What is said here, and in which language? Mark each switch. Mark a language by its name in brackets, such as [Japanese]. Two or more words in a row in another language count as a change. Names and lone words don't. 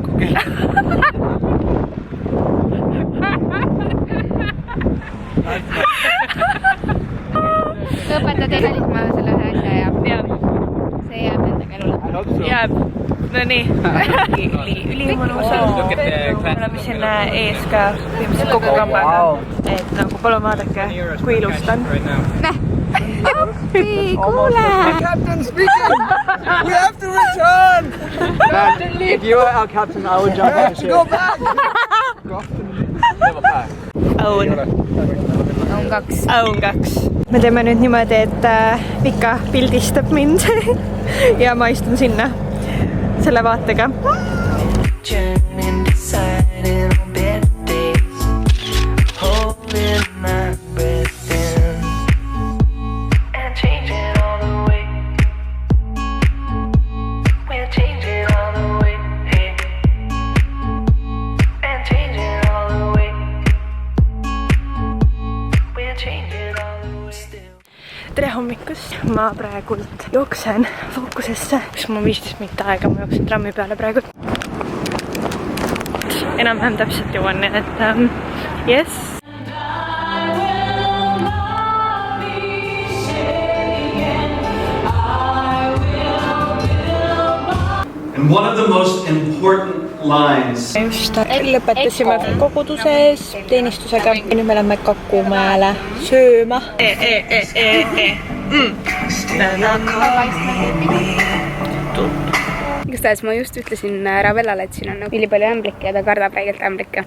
[Estonian] Õpeta teile ma selle ühe asja ja see jääb nendega elu lõppu. Jääb. No nii. Ülimõnus on. Me oleme siin ees ka viimselt kogu kambaga. Et nagu palun vaadake, kui ilus ta on. Appi, kuule! [English] Captain speaking! We have to return! Man, if you were our captain, I would jump on the ship. Go back! Aun. On 2. Aun 2. [Estonian] Me teeme nüüd niimoodi, et Vika pildistab mind ja ma istun sinna selle vaatega. [English] Journeying, deciding on better days. Holding my breath in and changing all the way. We're changing all the way, hey. And changing all the way. We're changing all the way still. [Estonian] Tere hommikust! Ma praegult jooksen Fookusesse, kus mul 15 minutit aega, ma jooksen trammi peale praegu. Enam-vähem täpselt jõuan, et yes. [English] And one of the most important lines. [Estonian] Just lõpetasime koguduses teenistusega. Nüüd me lähme Kakumäele sööma. Igatahes ma just ütlesin Ravellale, et siin on nagu ülipalju ämblikke ja ta kardab räigelt ämblikke.